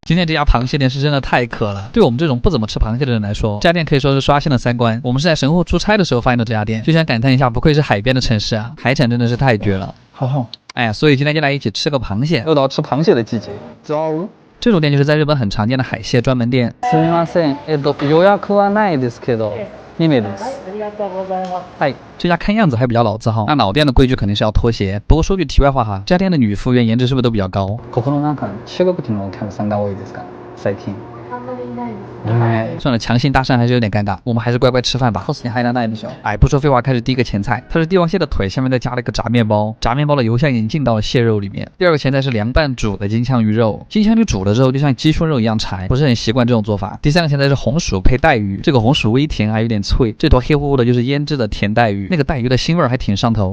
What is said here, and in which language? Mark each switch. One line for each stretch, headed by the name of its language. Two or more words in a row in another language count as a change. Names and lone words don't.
Chinese: 今天这家螃蟹店是真的太渴了，对我们这种不怎么吃螃蟹的人来说，这家店可以说是刷新了三观。我们是在神户出差的时候发现的这家店，就想感叹一下，不愧是海边的城市啊，海产真的是太绝了。好，哎，所以今天就来一起吃个螃蟹，又到吃螃蟹的季节。走。这种店就是在日本很常见的海蟹专门店。
Japanese: すみません。予約はないですけど、2名です。ありがとうございます。
Chinese: 哎，这家看样子还比较老字号，那老店的规矩肯定是要脱鞋。不过说句题外话哈，这家店的女服务员颜值是不是都比较高？
Japanese: ここのなんか中国人のお客さんが多いですか？最近。あんまりいないです。
Chinese: 算了，强行搭讪还是有点尴尬，我们还是乖乖吃饭吧。你还能带一小。哎，不说废话，开始第一个前菜，它是帝王蟹的腿，下面再加了一个炸面包，炸面包的油香已经进到了蟹肉里面。第二个前菜是凉拌煮的金枪鱼肉，金枪鱼煮了之后就像鸡胸肉一样柴，不是很习惯这种做法。第三个前菜是红薯配带鱼，这个红薯微甜还有点脆，这坨黑乎乎的就是腌制的甜带鱼，那个带鱼的腥味还挺上头。